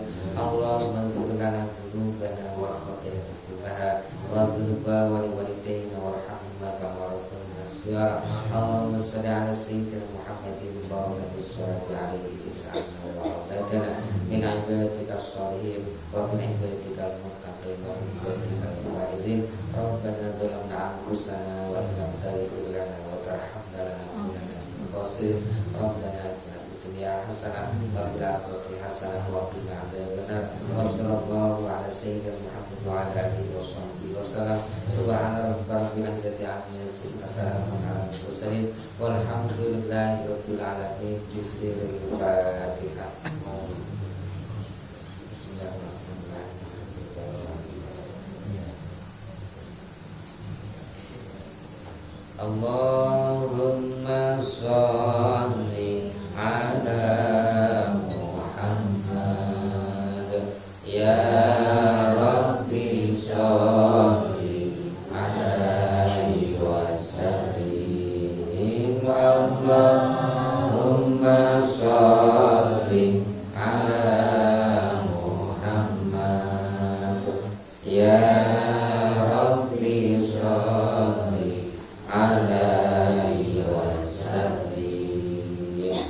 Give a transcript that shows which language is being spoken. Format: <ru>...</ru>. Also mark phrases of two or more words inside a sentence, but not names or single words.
<ar>اللهم اغفر لنا ذنوبنا وخطايانا كلها وذنوب ولوالدينا وارحمنا كما ربنا يا اللهم صل على سيدنا محمد وعلى آله عليه سعانا ورضانا من عبادك الصالحين ومن عبادك المتقين ومن عبادك الفائزين. ربنا ظلمنا أنفسنا وإن لم تغفر لنا وترحمنا لنكونن من الخاسرين. ربنا آتنا في الدنيا حسنة وفي الآخرة حسنة وقنا عذاب النار. وصلى الله على سيدنا محمد وعلى آله وصحبه وسلم. سبحان ربك رب العزة عما يصفون. السلام عليكم ورحمة الله وبركاته. والحمد لله رب العالمين. بسم الله الرحمن الرحيم. بسم الله الرحمن الرحيم. اللهم صل على محمد يا رب صل عليه وسلم. اللهم صل على محمد يا رب صل عليه وسلم.</ar>